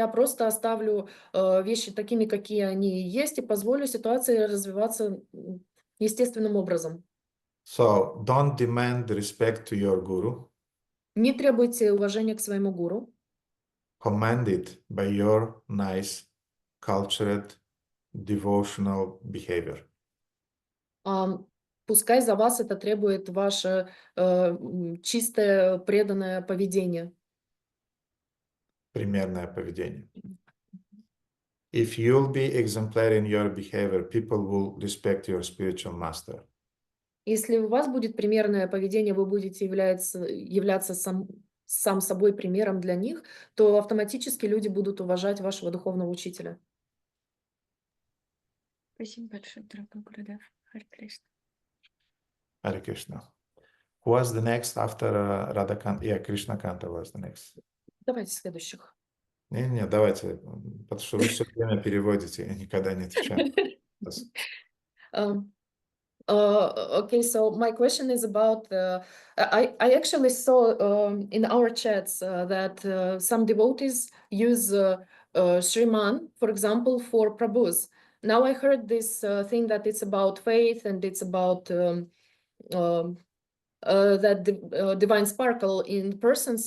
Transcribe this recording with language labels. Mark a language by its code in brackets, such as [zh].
[ru] Я просто оставлю вещи такими, какие они есть, и позволю ситуации развиваться естественным образом. [en] So don't demand respect to your guru. [ru] Не требуйте уважения к своему гуру. [en] Command it by your nice, cultured, devotional behavior. [ru] Пускай за вас это требует ваше чистое, преданное поведение. Примерное поведение. [en] If you'll be exemplary in your behavior, people will respect your spiritual master. [ru] Если у вас будет примерное поведение, вы будете являться сам собой примером для них, то автоматически люди будут уважать вашего духовного учителя. Спасибо большое, дорогой Гурудев. Харе Кришна. [en] Hare Krishna. Who was the next after Radha Kanta? Yeah, Krishna Kanta was the next. [ru] Давайте следующих. Не, давайте, потому что вы все время переводите, я никогда не отвечаю. [en] Okay, so my question is about, I actually saw in our chats that some devotees use Shriman, for example, for Prabhus. Now I heard this thing that it's about faith and it's about that divine sparkle in person.